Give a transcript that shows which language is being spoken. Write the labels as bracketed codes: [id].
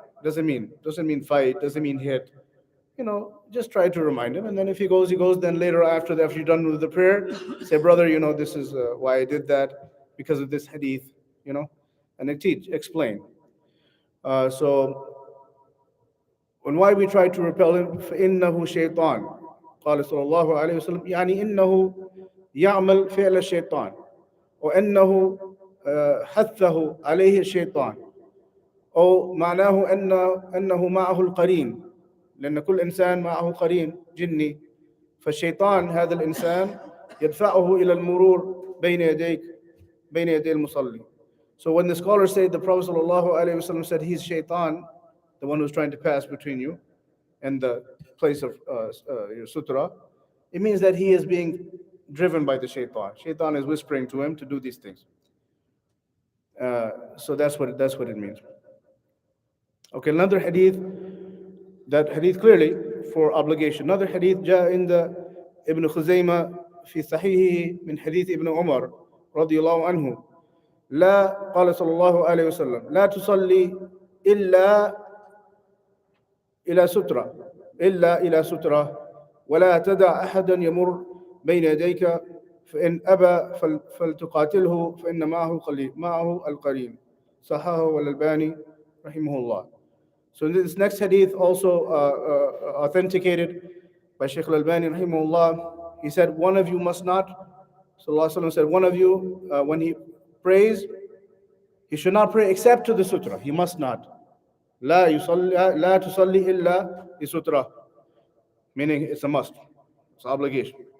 [en] Doesn't mean fight. Doesn't mean hit. Just try to remind him. And then if he goes. Then later, after you're done with the prayer, say, brother, this is why I did that, because of this hadith, and explain. So, and why we try to repel him? [ar] فَإِنَّهُ شَيْطَانٌ. قال صلى الله عليه وسلم يعني إنه يعمل فعل الشيطان وأنه حثه عليه الشيطان، أو معناه أنه معه القرين، لأن كل إنسان معه قرين جني، فالشيطان هذا الإنسان يدفعه إلى المرور بين يدي المصلي. [en] So when the scholars say the Prophet ﷺ said he's shaitan, the one who's trying to pass between you and the place of your sutra, it means that he is being driven by the shaitan. Shaitan is whispering to him to do these things. So that's what it means. Okay, another hadith, that hadith clearly for obligation. Another hadith [ar] جاء عند ابن خزيمة في صحيحه من حديث ابن عمر رضي الله عنه لا قال صلى الله عليه وسلم لا تصلي إلا إلى سترة إلا إلى سترة ولا تدع أحدا يمر بين يديك فإن أبى فلتقاتله فإن معه القرين صححه الألباني رحمه الله. [en] So this next hadith also authenticated by Shaykh Al-Albani rahimahullah. He said, one of you must not, Sallallahu Alaihi Wasallam said, one of you, when he prays, he should not pray except to the sutra. He must not. [ar] لا تصلي إلا لسترة, [en] meaning it's a must. It's an obligation.